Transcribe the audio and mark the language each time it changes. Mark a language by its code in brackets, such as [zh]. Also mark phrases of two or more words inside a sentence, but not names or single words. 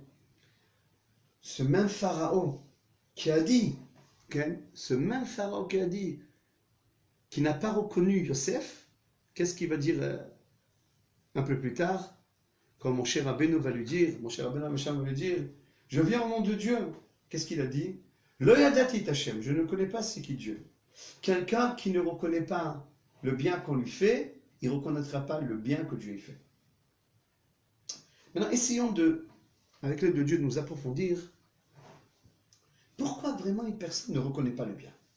[fr] Ce même Pharaon qui a dit, qui n'a pas reconnu Yosef, qu'est-ce qu'il va dire un peu plus tard, quand mon cher Rabbeinu va lui dire, je viens au nom de Dieu. Qu'est-ce qu'il a dit? [he] לא ידעתי השם, [fr] je ne connais pas c'est qui Dieu. Quelqu'un qui ne reconnaît pas le bien qu'on lui fait, il ne reconnaîtra pas le bien que Dieu lui fait. Maintenant, essayons avec l'aide de Dieu, de nous approfondir. Pourquoi vraiment une personne ne reconnaît pas le bien?